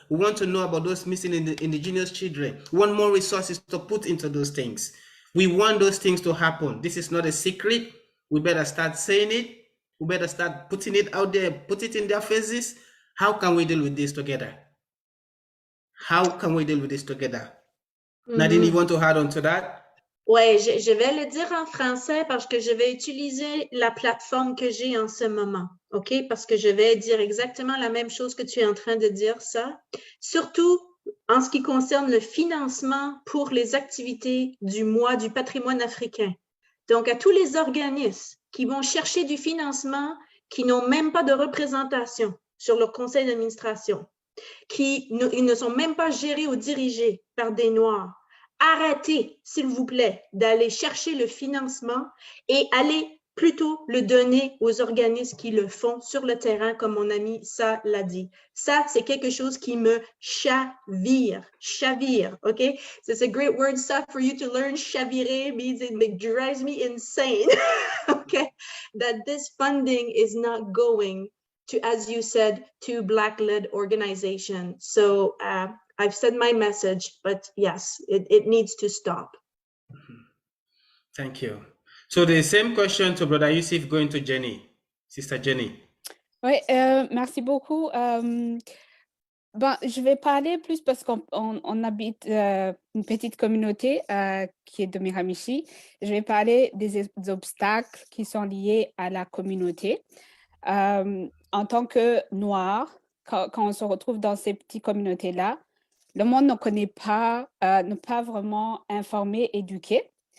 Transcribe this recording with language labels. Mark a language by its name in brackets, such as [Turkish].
[English] We want to know about those missing indigenous children. We want more resources to put into those things. We want those things to happen. This is not a secret. We better start saying it. We better start putting it out there, put it in their faces. How can we deal with this together? How can we deal with this together? Nadine, you want to add on to that? [French] Ouais, je vais le dire en français parce que je vais utiliser la plateforme que j'ai en ce moment, OK? Parce que je vais dire exactement la même chose que tu es en train de dire, ça. Surtout en ce qui concerne le financement pour les activités du mois du patrimoine africain. Donc, à tous les organismes qui vont chercher du financement, qui n'ont même pas de représentation sur leur conseil d'administration, ils ne sont même pas gérés ou dirigés par des Noirs. Arrêtez, s'il vous plaît, d'aller chercher le financement et allez plutôt le donner aux organismes qui le font sur le terrain, comme mon ami Ça l'a dit. Ça, c'est quelque chose qui me chavire, OK? [English] So it's a great word, Ça, for you to learn. Chavirer means it drives me insane, okay? That this funding is not going to, as you said, to Black-led organizations. So I've said my message, but yes, it needs to stop. Thank you. So the same question to Brother Yusuf going to Jenny, Sister Jenny. [French] Oui, merci beaucoup. Je vais parler plus parce qu'on habite une petite communauté qui est de Miramichi. Je vais parler des obstacles qui sont liés à la communauté. En tant que Noir, quand on se retrouve dans ces petites communautés-là, le monde ne connaît pas, n'est pas vraiment informé, éduqué.